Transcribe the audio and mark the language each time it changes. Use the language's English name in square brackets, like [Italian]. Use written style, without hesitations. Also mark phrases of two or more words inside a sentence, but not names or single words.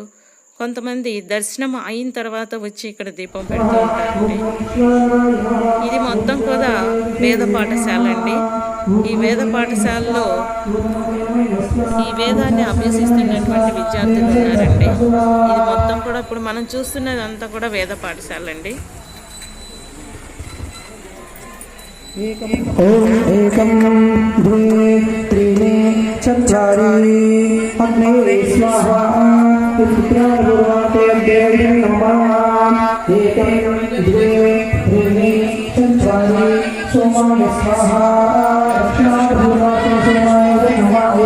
[Telugu] కొంతమంది దర్శనం అయిన తర్వాత వచ్చి ఇక్కడ దీపం పెడుతూ ఉంటారండి. ఇది మొత్తం కూడా వేద పాఠశాల అండి. ఈ వేద పాఠశాలలో ఈ వేదాన్ని అభ్యసిస్తున్నటువంటి విద్యార్థులు ఉన్నారండి. ఇది మొత్తం కూడా ఇప్పుడు మనం చూస్తున్నది అంతా కూడా వేద పాఠశాల అండి. [Sanskrit] एकं द्वे त्रीणि चत्वारि अग्ने स्वाहा पितृभ्यो नमः। एकं द्वे त्रीणि चत्वारि सोमाय स्वाहा दक्षिणाभूर्वाते सोमाय नमः।